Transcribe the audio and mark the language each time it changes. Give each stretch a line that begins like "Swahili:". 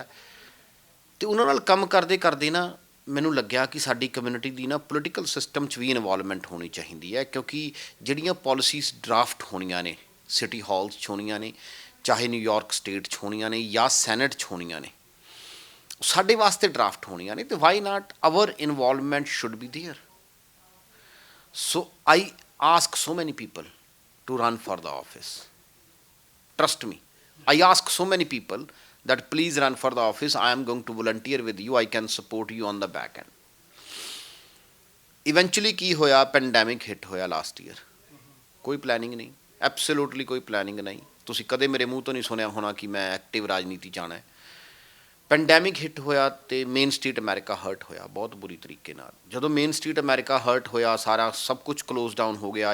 Punjabi: ਅਤੇ ਉਹਨਾਂ ਨਾਲ ਕੰਮ ਕਰਦੇ ਕਰਦੇ ਨਾ ਮੈਨੂੰ ਲੱਗਿਆ ਕਿ ਸਾਡੀ ਕਮਿਊਨਿਟੀ ਦੀ ਨਾ ਪੋਲੀਟੀਕਲ ਸਿਸਟਮ 'ਚ ਵੀ ਇਨਵੋਲਵਮੈਂਟ ਹੋਣੀ ਚਾਹੀਦੀ ਹੈ, ਕਿਉਂਕਿ ਜਿਹੜੀਆਂ ਪੋਲਿਸੀਜ਼ ਡਰਾਫਟ ਹੋਣੀਆਂ ਨੇ, ਸਿਟੀ ਹਾਲਸ 'ਚ ਹੋਣੀਆਂ ਨੇ, ਚਾਹੇ ਨਿਊਯਾਰਕ ਸਟੇਟ 'ਚ ਹੋਣੀਆਂ ਨੇ ਜਾਂ ਸੈਨੇਟ 'ਚ ਹੋਣੀਆਂ ਨੇ, ਸਾਡੇ ਵਾਸਤੇ ਡਰਾਫਟ ਹੋਣੀਆਂ ਨੇ, ਅਤੇ why not hour involvement should be there.
English: So I ask so many people to run for the office. Trust me, I ask so many people that please run for the office. I am going to volunteer with you. I can support you on the back end.
Punjabi: Eventually ਕੀ ਹੋਇਆ, pandemic hit ਹੋਇਆ last year. ਕੋਈ planning ਨਹੀਂ, absolutely ਕੋਈ planning ਨਹੀਂ। ਤੁਸੀਂ ਕਦੇ ਮੇਰੇ ਮੂੰਹ ਤੋਂ ਨਹੀਂ ਸੁਣਿਆ ਹੋਣਾ ਕਿ ਮੈਂ ਐਕਟਿਵ ਰਾਜਨੀਤੀ 'ਚ ਆਉਣਾ ਹੈ। ਪੈਂਡੈਮਿਕ ਹਿੱਟ ਹੋਇਆ ਅਤੇ ਮੇਨ ਸਟਰੀਟ ਅਮਰੀਕਾ ਹਰਟ ਹੋਇਆ ਬਹੁਤ ਬੁਰੀ ਤਰੀਕੇ ਨਾਲ। ਜਦੋਂ ਮੇਨ ਸਟਰੀਟ ਅਮਰੀਕਾ ਹਰਟ ਹੋਇਆ, ਸਾਰਾ ਸਭ ਕੁਝ ਕਲੋਜ਼ ਡਾਊਨ ਹੋ ਗਿਆ।